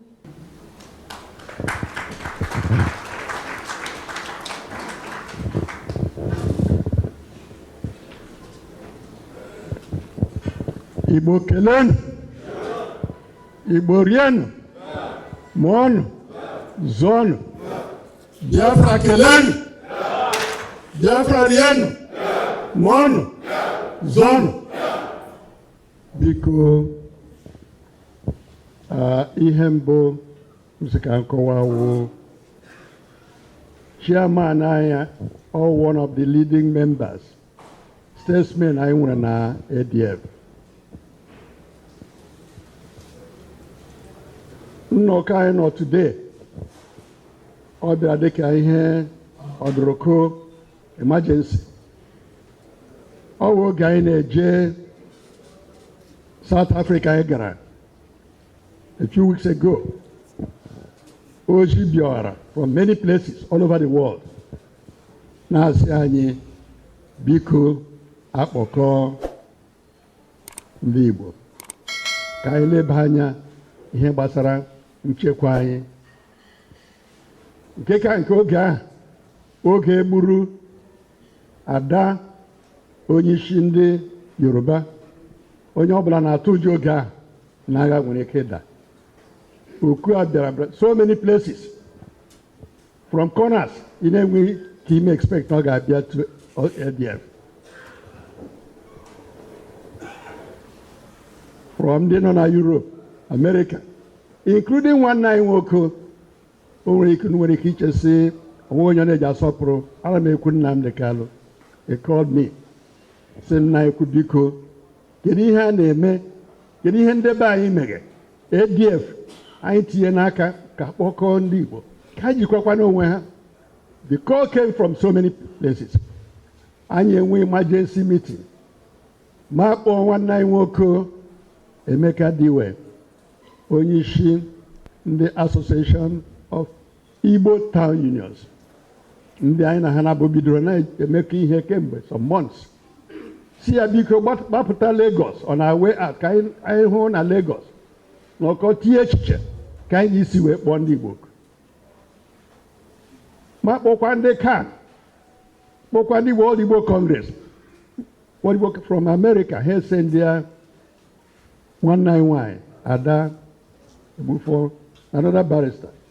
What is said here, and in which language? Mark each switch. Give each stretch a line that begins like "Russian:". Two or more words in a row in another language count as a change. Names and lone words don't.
Igbo: Igbo kelenu, Igbo rienu, mụọnụ, zụọnụ, Biafra kelenu, Biafra rienu, mụọnụ, zụọnụ. Biko ihe mbụ ka nkọwa wụ chairman anyị,
English: or one of the leading members, statesmen
Igbo: anyị nwere na
English: ADF.
Igbo: Nnọkọ anyị nọ today, ọ bịara dịka ihe ọdụrụkọ emergency. Ọ bụ oge anyị na-eje South Africa anyị gara
English: a few weeks ago.
Igbo: Oji bịara
English: from many places all over the world
Igbo: na-asị anyị biko akpọkọ ndị Igbo ka anyị leba anya ihe gbasara nchekwa anyị. Nke ka nke oge ahụ, oge egburu ada onye isi ndị Yoruba, onye ọbụla na-atụ ụjọ oge ahụ na agha nwere ike ịda. Oku a bịara
English: so many places from corners
Igbo: ị na-enweghị ka ime expect na ọ ga-abịa to ADF. From ndị nọ na Europe, America, including nwanne anyị nwoke o nwere ike ichesi onwe onye na-eji asọpụrụ. Ana m ekwu Nnamdi Kalu.
English: He called me
Igbo: sị nna ekwu biko kedu ihe a na-eme, kedu ihe ndebe anyị mere ADF anyị tinye n'aka ka kpọkọọ ndị Igbo ka ha jikwakwa n'onwe ha.
English: The call came from so many places.
Igbo: Anyị enwe
English: emergency meeting
Igbo: ma kpọọ nwanne anyị nwoke Emeka Diwe, onye isi ndị Association of Igbo Town Unions, ndị anyị na ha na-abụ bidoro na-emekọ ihe kemgbe
English: some months.
Igbo: Si ya biko gbapụta Lagos
English: on our way out
Igbo: ka anyị hụ na Lagos na ọkọ tinye echiche ka anyị isi wee kpọọ ndị Igbo. Ma kpọkwa ndị CAN, kpọkwa ndị World Igbo Congress, World Igbo from America. Ha ese ndị a nwanne anyị nwanyị Ada Egbufo,
English: another barrister.